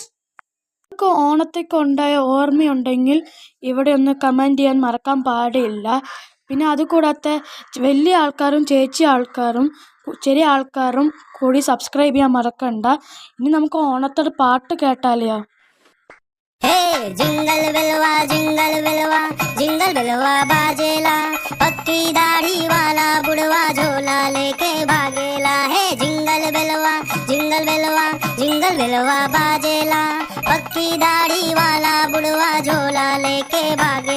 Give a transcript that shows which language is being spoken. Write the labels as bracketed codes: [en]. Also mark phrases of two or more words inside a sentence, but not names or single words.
[ml] നിങ്ങൾക്ക് ഓണത്തേക്ക് ഉണ്ടായ ഓർമ്മയുണ്ടെങ്കിൽ ഇവിടെ ഒന്ന് കമൻറ്റ് ചെയ്യാൻ മറക്കാൻ പാടില്ല. പിന്നെ അതുകൂടാതെ വലിയ ആൾക്കാരും ചേച്ചി ആൾക്കാരും ചെറിയ ആൾക്കാരും കൂടി സബ്സ്ക്രൈബ് ചെയ്യാൻ മറക്കണ്ട. ഇനി നമുക്ക് ഓണത്തോടെ പാട്ട് കേട്ടാലെയോ? [bho] जिंगल बिलवा जिंगल बिलवा बाजेला, पक्की दाढ़ी वाला बुढ़वा झोला लेके भागेला। हे जिंगल बिलवा बाजेला, पक्की दाढ़ी वाला बुढ़वा झोला लेके भागेला।